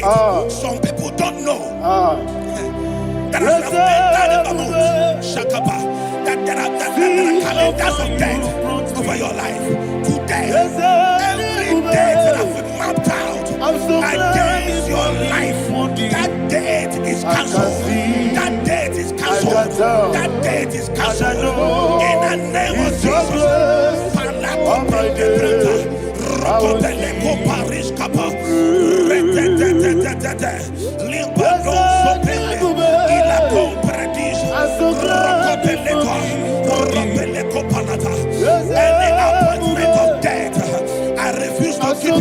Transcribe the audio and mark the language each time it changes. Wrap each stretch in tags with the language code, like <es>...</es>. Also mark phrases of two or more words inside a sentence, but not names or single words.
<en>Some people don't know that as of Shakapa, that there are calendars of death over your life. Today, every date that has been mapped out against your life, that date is cancelled. That date is cancelled. That date is cancelled. In the name of Jesus. Rokopeleko Paris Kappa. Limbado Sopele. Ila Compradis. Rokopeleko Panata. Any appointment of death, I refuse to keep it.</en>